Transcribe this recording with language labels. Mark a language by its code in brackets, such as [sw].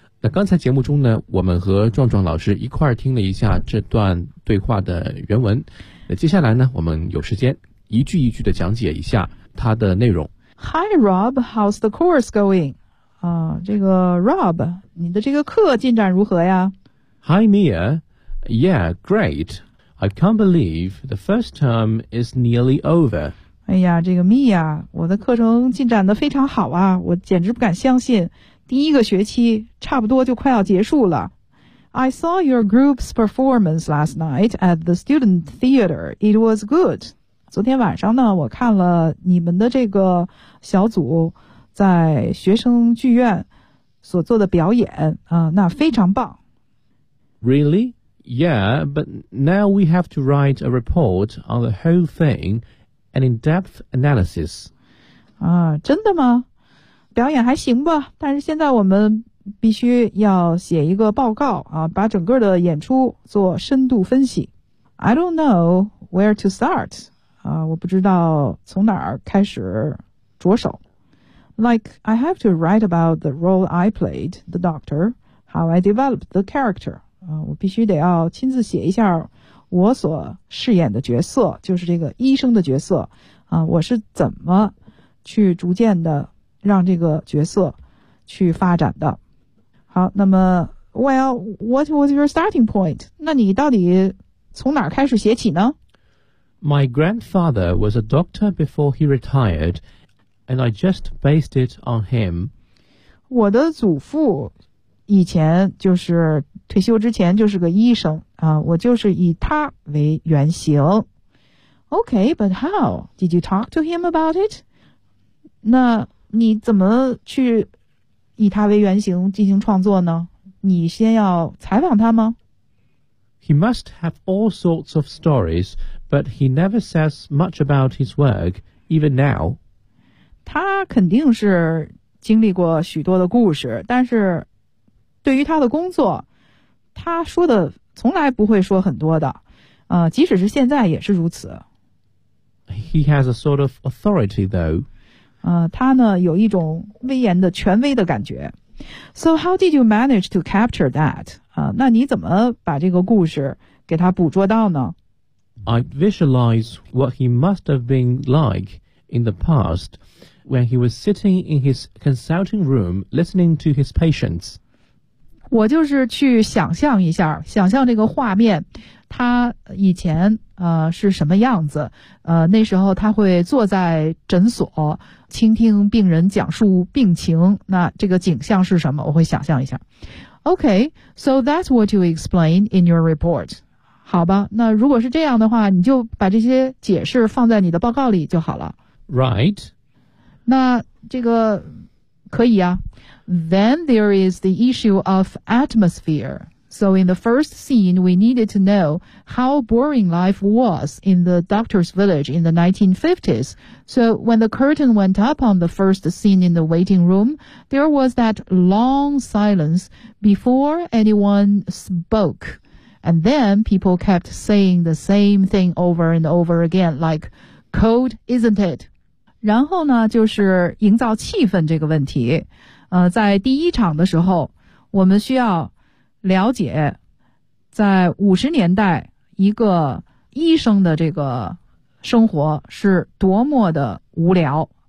[zh] 那刚才节目中呢，我们和壮壮老师一块儿听了一下这段对话的原文。那接下来呢，我们有时间一句一句的讲解一下它的内容。 [en] Hi Rob, how's the course going? [zh] 啊，这个 Rob, 你的这个课进展如何呀 [en] ？Hi Mia, yeah, great. I can't believe the first term is nearly over. [zh] 哎呀，这个 Mia， 我的课程进展得非常好啊，我简直不敢相信，第一个学期差不多就快要结束了。 [en] I saw your group's performance last night at the student theater. It was good. [zh] 昨天晚上呢，我看了你们的这个小组在学生剧院所做的表演啊，那非常棒。 [en] Really? Yeah, but now we have to write a report on the whole thing. An in-depth analysis. [zh] 啊，真的吗？表演还行吧，但是现在我们必须要写一个报告啊，把整个的演出做深度分析。 [en] I don't know where to start. [zh] 啊，我不知道从哪儿开始着手。 [en] Like, I have to write about the role I played, the doctor, how I developed the character. [zh] 啊，我必须得要亲自写一下我所饰演的角色，就是这个医生的角色，啊，我是怎么去逐渐的让这个角色去发展的？好，那么 [en] ，Well, what was your starting point? [zh] 那你到底从哪儿开始写起呢 [en] ？My grandfather was a doctor before he retired, and I just based it on him. [zh] 我的祖父以前就是退休之前就是个医生。我就是以他为原型。 [en] Okay, but how? Did you talk to him about it? [zh] 那你怎么去以他为原型进行创作呢？你先要采访他吗？ [en] He must have all sorts of stories, but he never says much about his work, even now. [zh] 他肯定是经历过许多的故事，但是对于他的工作，他说的从来不会说很多的，即使是现在也是如此。 [en] He has a sort of authority, though. [zh] 他呢有一种威严的权威的感觉。 [en] So how did you manage to capture that? [zh] 那你怎么把这个故事给他捕捉到呢？ [en] I visualize what he must have been like in the past when he was sitting in his consulting room listening to his patients. [zh] 我就是去想象一下，想象这个画面，他以前是什么样子，那时候他会坐在诊所倾听病人讲述病情，那这个景象是什么，我会想象一下。 [en] OK, so that's what you explain in your report. [zh] 好吧，那如果是这样的话，你就把这些解释放在你的报告里就好了。 [en] Right. [zh] 那这个可以啊。 [en] Then there is the issue of atmosphere. So in the first scene, we needed to know how boring life was in the doctor's village in the 1950s. So when the curtain went up on the first scene in the waiting room, there was that long silence before anyone spoke. And then people kept saying the same thing over and over again, like, cold, isn't it? [zh] 然后呢，就是营造气氛这个问题。在第一场的时候，我们需要了解在50年代一个医生的这个生活是多么的无聊。